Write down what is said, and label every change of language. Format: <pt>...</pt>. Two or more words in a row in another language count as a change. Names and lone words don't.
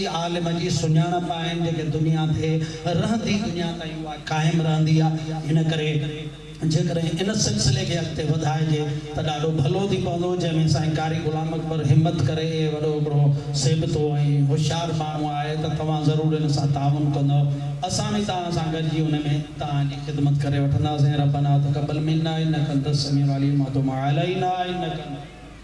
<sd>आलिम जी सुञाणप आहिनि जेके दुनिया ते रहंदी दुनिया ताईं उहा क़ाइमु रहंदी आहे हिन करे जेकॾहिं इन सिलसिले खे अॻिते वधाइजे त ॾाढो भलो थी पवंदो जंहिंमें साईं कारी गुलाम अकबर हिमत करे वॾो हिकिड़ो सेबतो ऐं होशियारु माण्हू आहे त तव्हां ज़रूरु इन सां ताउन कंदव असां बि तव्हां सां गॾिजी हुन में तव्हांजी ख़िदमत करे वठंदासीं</sd> <ar>ربنا تقبل منا إنك أنت السميع العليم و تب علينا إنك</ar>